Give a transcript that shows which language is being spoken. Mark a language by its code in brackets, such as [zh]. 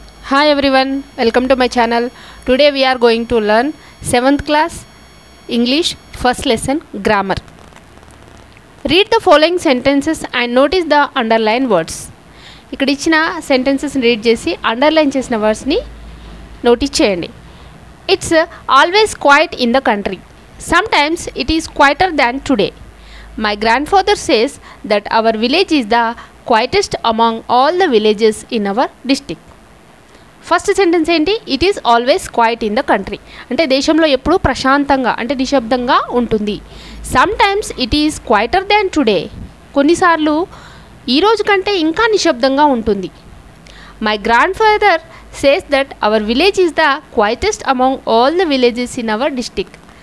[en] Hi everyone, welcome to my channel. Today we are going to learn 7th class English first lesson grammar. Read the following sentences and notice the underlined words. [te] ఇక్కడ ఇచ్చిన sentences read చేసి underline చేసిన వర్డ్స్ని notice చేయండి. [en] It's always quiet in the country. Sometimes it is quieter than today. My grandfather says that our village is the quietest among all the villages in our district. [te] First sentence ఏంటి? [en] it is always quiet in the country [te] అంటే దేశంలో ఎప్పుడూ ప్రశాంతంగా అంటే నిశ్శబ్దంగా ఉంటుంది. [en] sometimes it is quieter than today [te] కొన్నిసార్లు ఈరోజు కంటే ఇంకా నిశ్శబ్దంగా ఉంటుంది. [en] My grandfather says that our village is the quietest among all the villages in our district.